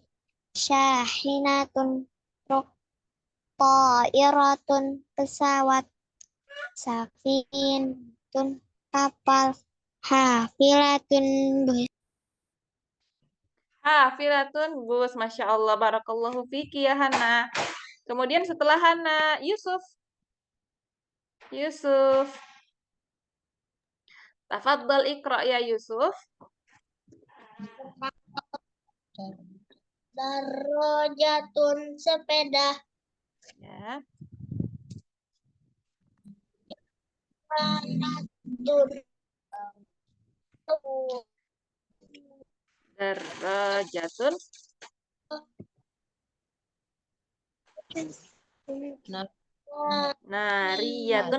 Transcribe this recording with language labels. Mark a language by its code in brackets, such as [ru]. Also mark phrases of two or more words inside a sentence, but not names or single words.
[ar] Syahinatun truk. Ta'iratun pesawat. Safinatun kapal. Hafilatun bus. Hafilatun bus. ما شاء الله. بارك الله فيك يا Hana. [id] Kemudian setelah Hana, Yusuf. Yusuf. [ar] تفضل اقرأ يا Yusuf. Darajatun sepeda. Ya. دراجة نارية.